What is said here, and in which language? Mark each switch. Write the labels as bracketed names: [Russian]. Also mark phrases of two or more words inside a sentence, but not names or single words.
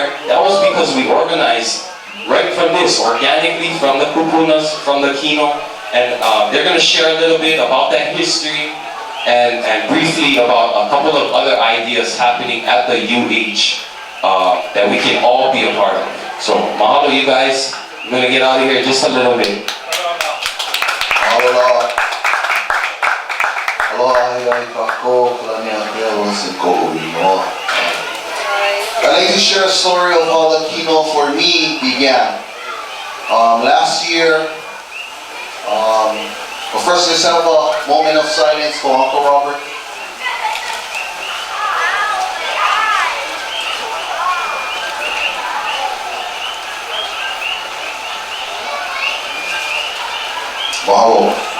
[English] That was because we organized right from this, organically from the kupunas, from the kino. And they're going to share a little bit about that history. And briefly about a couple of other ideas happening at the UH that we can all be a part of. So mahalo you guys. I'm gonna get out of here just a little bit. Aloha. [Hawaiian] Aloha hiai kako, kalani akeawosi ko uinoa. [English] I'd like to share a story of how the kino for me began. Last year, but first, let's have a moment of silence for Uncle Robert. Mahalo.